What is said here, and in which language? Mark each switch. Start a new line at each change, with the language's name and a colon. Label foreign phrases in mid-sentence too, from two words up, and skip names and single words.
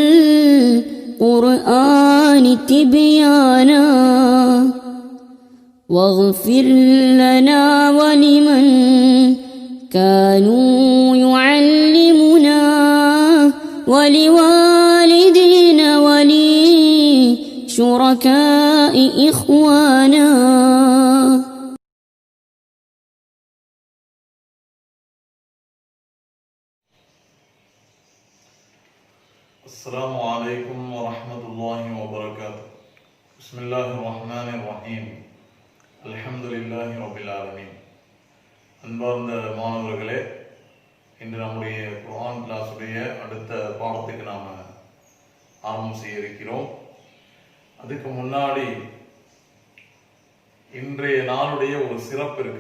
Arabic: القرآن تبيانا واغفر لنا ولمن كانوا يعلمنا ولوالدينا ولشركاء إخوانا. السلام عليكم ورحمة الله وبركاته. بسم الله الرحمن الرحيم. الحمد لله رب العالمين.
Tamil: அன்பார்ந்த மாணவர்களே, இன்று நம்முடைய குர்ஆன் கிளாஸுடைய அடுத்த பாடத்துக்கு நாம் ஆரம்பம் செய்ய இருக்கிறோம். அதுக்கு முன்னாடி இன்றைய நாளுடைய ஒரு சிறப்பு இருக்கு.